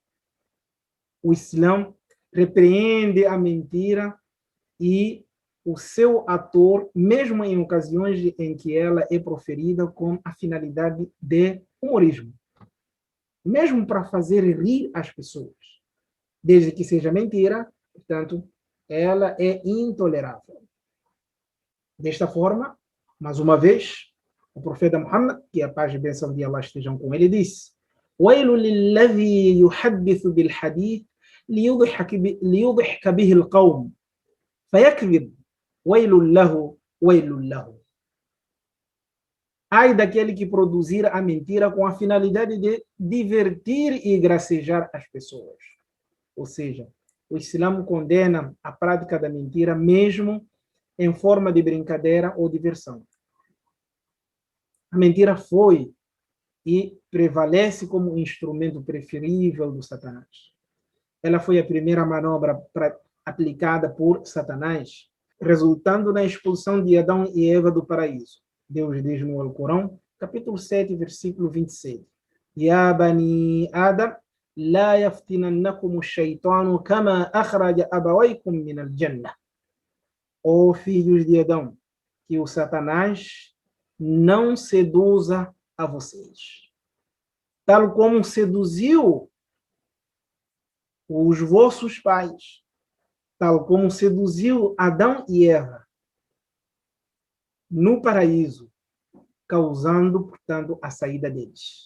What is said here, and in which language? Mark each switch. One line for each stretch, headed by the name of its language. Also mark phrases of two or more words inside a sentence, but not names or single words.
Portuguese: O Islã repreende a mentira e o seu ator, mesmo em ocasiões em que ela é proferida com a finalidade de humorismo, mesmo para fazer rir as pessoas, desde que seja mentira, portanto, ela é intolerável. Desta forma, mais uma vez, o profeta Muhammad, que a paz e a bênção de Allah estejam com ele, disse:
Arabic: وَيْلٌ لِلَّذِي يُحَدِّثُ بِالْحَدِيثِ لِيُضْحِكَ بِهِ الْقَوْمِ فَيَكْذِبْ وَيْلٌ لَهُ وَيْلٌ لَهُ.
Portuguese: Ai daquele que produzir a mentira com a finalidade de divertir e gracejar as pessoas. Ou seja, o Islã condena a prática da mentira mesmo em forma de brincadeira ou diversão. A mentira foi e prevalece como instrumento preferível do Satanás. Ela foi a primeira manobra aplicada por Satanás, resultando na expulsão de Adão e Eva do paraíso. Deus diz no Alcorão, capítulo 7, versículo 27.
Arabic: يا بني آدم لا يفتننكم الشيطان كما أخرج أبويكم من الجنة.
Portuguese: Ó filhos de Adão, que o Satanás não seduza a vocês, tal como seduziu os vossos pais, tal como seduziu Adão e Eva no paraíso, causando, portanto, a saída deles.